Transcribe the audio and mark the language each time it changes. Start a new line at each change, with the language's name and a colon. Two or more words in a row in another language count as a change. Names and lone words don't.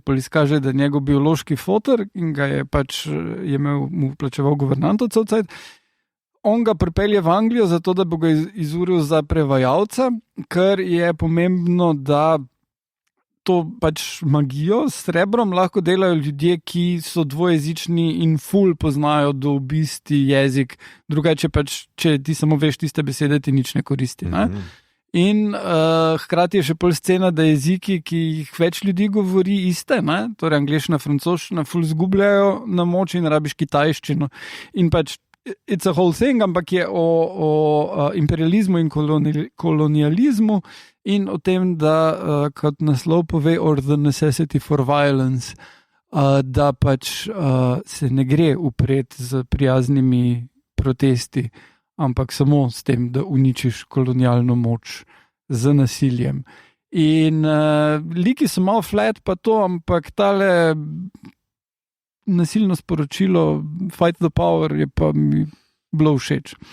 Slovenian: izkaže, da je njegov biološki fotor in ga je pač mu plačeval guvernanto cel cajt, on ga pripelje v Anglijo zato, da bo ga izuril za prevajalca, ker je pomembno, da to pač magijo s srebrom lahko delajo ljudje, ki so dvojezični in ful poznajo do obisti jezik, drugače pač, če ti samo veš tiste besede, ti nič ne koristi. Ne? In hkrati je še pol scena, da jeziki, ki jih več ljudi govori, iste, ne? Torej angleščina, francoščina, ful zgubljajo na moči in rabiš kitajščino. In pač
English: it's a whole thing,
Slovenian: ampak je o imperializmu in kolonializmu in o tem, da kot naslov pove or the necessity for violence, da pač se ne gre upret z prijaznimi protesti, ampak samo s tem, da uničiš kolonialno moč z nasiljem. In liki so malo flat pa to, ampak tale nasilno sporočilo Fight the Power je pa mi bilo všeč.